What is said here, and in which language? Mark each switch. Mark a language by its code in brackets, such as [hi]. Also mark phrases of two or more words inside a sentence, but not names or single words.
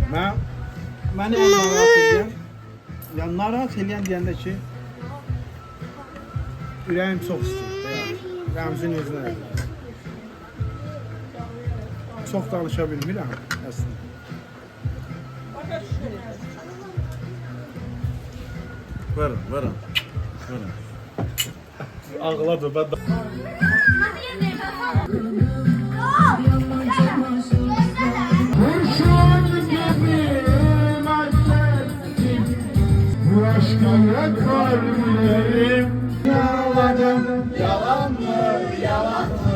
[az] Məni ən narahat edən, yəni narahat edən deyəndə ki, ürəyim çox istəyir də, yəni. Rəmzin özünə elə. Çox danışa bilmirəm, əslində. Verin, verin. Verin. [tr] Ağladı, ben de... Bu aşkına kalbim yaladım, yalan mı, yalan mı?